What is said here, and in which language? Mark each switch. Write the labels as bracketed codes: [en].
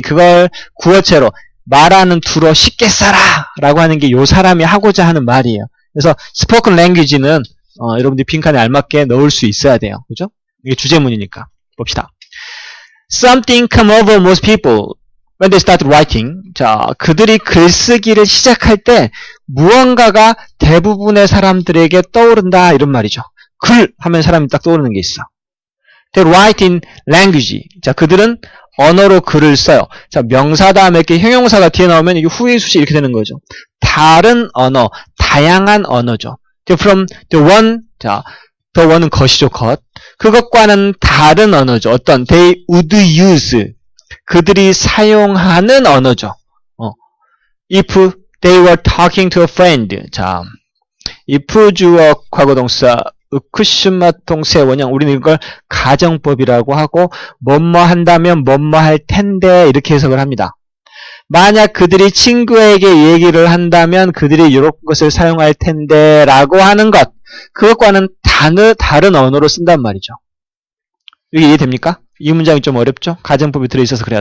[ko] 그걸 구어체로 말하는 투로 쉽게 써라 라고 하는 게 요 사람이 하고자 하는 말이에요. 그래서 spoken language는 여러분들이 빈칸에 알맞게 넣을 수 있어야 돼요. 그죠? 이게 주제문이니까. 봅시다. [en] Something come over most people when they start writing. [ko] 자, 그들이 글쓰기를 시작할 때 무언가가 대부분의 사람들에게 떠오른다 이런 말이죠. 글 하면 사람이 딱 떠오르는 게 있어. [en] They write in language. [ko] 자, 그들은 언어로 글을 써요. 자, 명사 다음에 이렇게 형용사가 뒤에 나오면 이게 후의 수식 이렇게 되는 거죠. 다른 언어, 다양한 언어죠. [en] From the one, 자, the one은 [ko] 것이죠, 것. 그것과는 다른 언어죠. 어떤 [en] they would use. [ko] 그들이 사용하는 언어죠. [en] If they were talking to a friend. [ko] 자, if 주어 과거동사 으크슈마통세 원형 우리는 이걸 가정법이라고 하고 뭐뭐 한다면 뭐뭐 할 텐데 이렇게 해석을 합니다. 만약 그들이 친구에게 얘기를 한다면 그들이 이런 것을 사용할 텐데 라고 하는 것 그것과는 다른 언어로 쓴단 말이죠. 이게 이해됩니까? 이 문장이 좀 어렵죠? 가정법이 들어있어서 그래요.